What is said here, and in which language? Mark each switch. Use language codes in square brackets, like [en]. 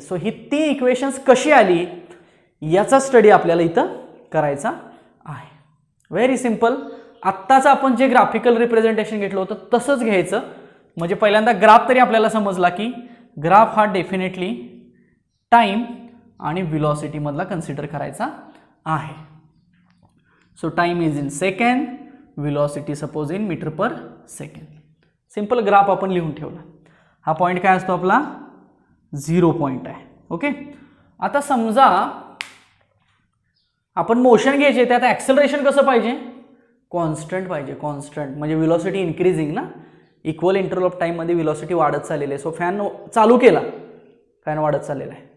[mr] So ही 3 equations कशी आली याचा स्टडी आपल्याला इथं करायचा आहे. [en] Very simple. [mr] आत्ताचं आपण जे ग्राफिकल रिप्रेझेंटेशन घेतलं होतं तसंच घ्यायचं. म्हणजे पहिल्यांदा ग्राफ तरी आपल्याला समजला की ग्राफ हा डेफिनेटली टाइम आणि व्हेलॉसिटी मधला कन्सिडर करायचा आहे. [en] So time is in second, velocity suppose in metre per second. [mr] Simple graph आपण लिहून ठेवला. हा पॉईंट काय असतो आपला 0 पॉईंट आहे. ओके. आता समजा आपण मोशन घ्यायचे त्यात ॲक्सेलरेशन कसं पाहिजे, कॉन्स्टंट पाहिजे. कॉन्स्टंट म्हणजे व्हेलॉसिटी इन्क्रीजिंग ना, इक्वल इंटरवल ऑफ टाईममध्ये व्हेलॉसिटी वाढत चाललेली आहे. सो फॅन चालू केला, फॅन वाढत चाललेला आहे.